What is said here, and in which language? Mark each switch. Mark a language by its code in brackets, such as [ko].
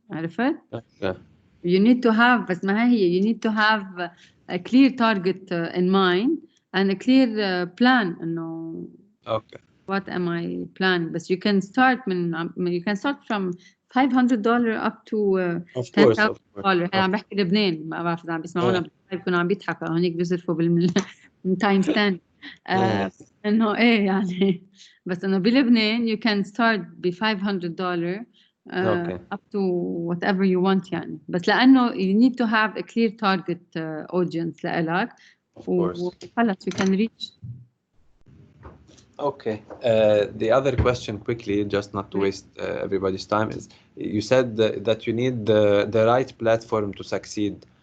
[ar] عرفت [en] you need to have [ar] بس ما هي [en] you need to have a clear target in mind and a clear plan [ar] إنه [en] what am I planning. But you can start from $500 up to $10,000. [ar] عم بحكي لبنان ما بعرف إذا عم بيسمعونا بيكونوا عم بيضحكوا هونيك بيصرفوا بالتايم ستاند إنه يعني بس إنه بلبنان [en] you can start [ar] ب $500 [en] up to whatever you want [ar] يعني. بس لأنه [en] you need to have a clear target audience [ar] لإلك وخلص [en] you can reach. Okay. The other question quickly, just not to waste everybody's time, is you said that you need the right platform to succeed.